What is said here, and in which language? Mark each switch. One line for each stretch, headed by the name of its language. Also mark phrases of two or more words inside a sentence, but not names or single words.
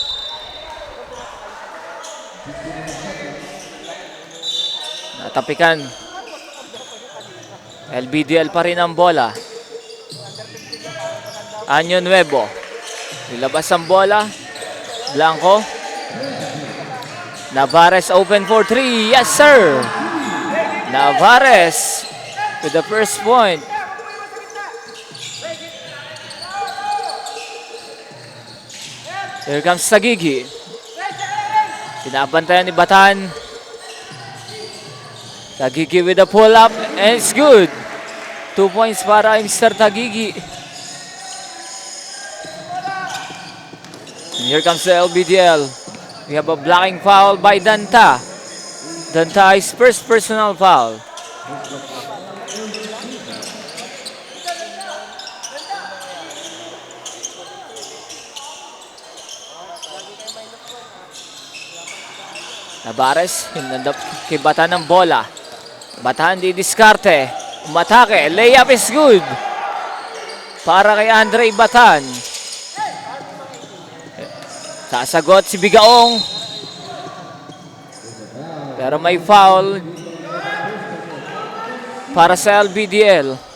Filipino: Natapikan. LBDL pa rin ang bola. Año Nuevo. Nilabas ang bola.
English: Blanco. Navarez open for 3. Yes, sir! Navarez with the first point. Here comes Tagigi.
Filipino: Pinabantayan ni Batan.
English: Tagigi with a pull-up and it's good. 2 points para Mr. Tagigi. And here comes the LBDL. We have a blocking foul by Danta. Danta's first personal foul.
Filipino: Navarez, hinandap kay Batan ng bola. Batan di diskarte. Umatake,
English: layup is good.
Filipino: Para kay Andre Batan. Sasagot si Bigaong. Pero may foul para sa LBDL.